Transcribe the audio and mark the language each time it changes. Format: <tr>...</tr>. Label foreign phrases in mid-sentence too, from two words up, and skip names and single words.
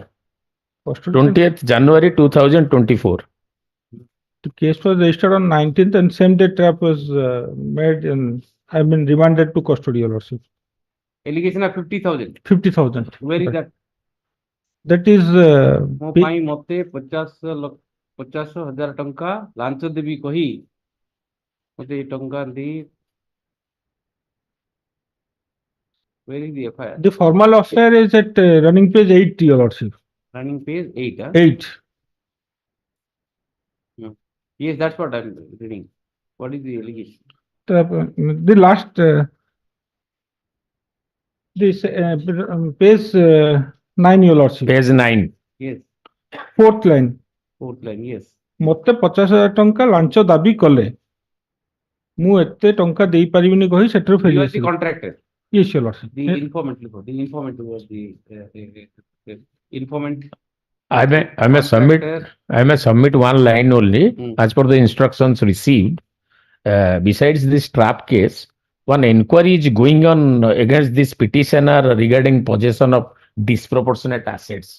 <en>20th January 2024. The case was registered on 19th and same day trap was made and I've been remanded to custody, your lordship. Allegation of 50,000. 50,000. Where is that? That is.</en> <or>ମୋ ପାଇଁ ମତେ 50,000 ଟଙ୍କା ଲାଞ୍ଚ ଦେବି କହି ମତେ ଏ ଟଙ୍କା ଦେଇ</or> <en>Where is the FIR? The formal affair is at running page 8, Your Lordship. Running page 8, huh? 8. Yes, that's what I'm reading. What is the allegation? The last, this page 9, Your Lordship. Page 9. Yes, 4th line. 4th line, yes.</en> <or>ମତେ 50,000 ଟଙ୍କା ଲାଞ୍ଚ ଦାବି କଲେ ମୁଁ ଏତେ ଟଙ୍କା ଦେଇ ପାରିବିନି କହି ସେଠାରୁ ଫେରି</or> <en>You are the</en> <or>ଆସିଲି।</or> <en>contractor. Yes, Your Lordship. The informant, the informant was the informant. I may submit one line only as per the instructions received. Besides this trap case, one inquiry is going on against this petitioner regarding possession of disproportionate assets.</en>